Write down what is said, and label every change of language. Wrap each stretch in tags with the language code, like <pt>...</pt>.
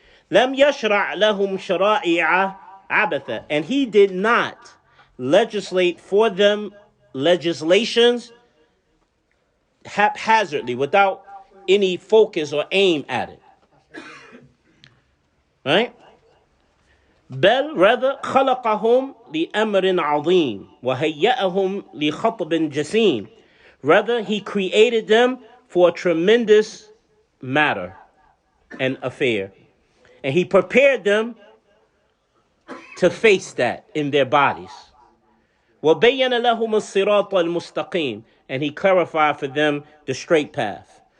<ar>لَمْ يَشْرَعْ لَهُمْ شَرَائِعَ عَبَثًا.</ar> <en>And he did not legislate for them legislations haphazardly, without any focus or aim at it. Right?</en> <ar>بل rather خلقهم لأمر عظيم وهيأهم لخطب جسيم.</ar> <en>Rather, he created them for a tremendous matter and affair. And he prepared them to face that in their bodies.</en> <ar>وَبَيَّنَ لَهُمُ الصِّرَاطَ الْمُسْتَقِيمِ.</ar> <en>And he clarified for them the straight path.</en>